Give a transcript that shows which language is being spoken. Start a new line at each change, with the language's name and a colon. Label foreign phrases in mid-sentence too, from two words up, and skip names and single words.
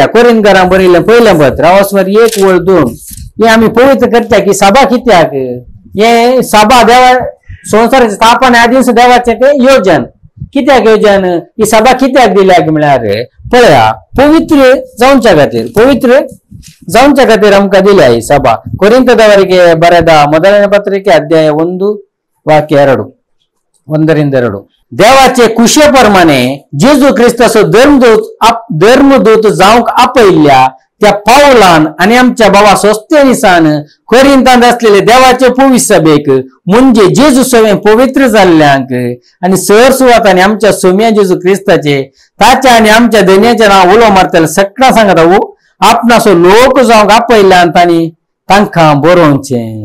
Konkani: कोरिंथांक बरयलें पयलें पत्र आवास्वार 1:2 हे आमी पवित्र करच्याक ही सभा कित्याक? हे सभा देवा संवसाराची स्थापन ह्या दिवस देवाचें तें योजन. कित्याक योजन? ही सभा कित्याक दिल्याक म्हळ्यार पळया पवित्र जावच्या खातीर. पवित्र जावच्या खातीर आमकां दिल्या ही सभा.
Kannada: ಕೊರಿಂಥದವರಿಗೆ ಬರೆದ ಮೊದಲನೇ ಪತ್ರಿಕೆ
Konkani: अध्याय 1 वाक्य 2 1-2 देवाचे कुशेप्रमाणे जेजू ख्रिस्ताचो धर्मदूत जावंक आपयल्ल्या त्या पावलान आणि आमच्या बाबा सोस्तेनिसान कोरिंतांत असलेले देवाचे 24 सभेक म्हणजे जेजू सवे पवित्र जाल्ल्यांक आणि सर सुवाताने आमच्या सोम्या जेजू क्रिस्ताचे ताच्या आणि आमच्या दैन्याचे नाव उलो मारतले सगळा सांगता आपणासो लोक जावंक आपयल्यान तांणी तांकां बरोवचे.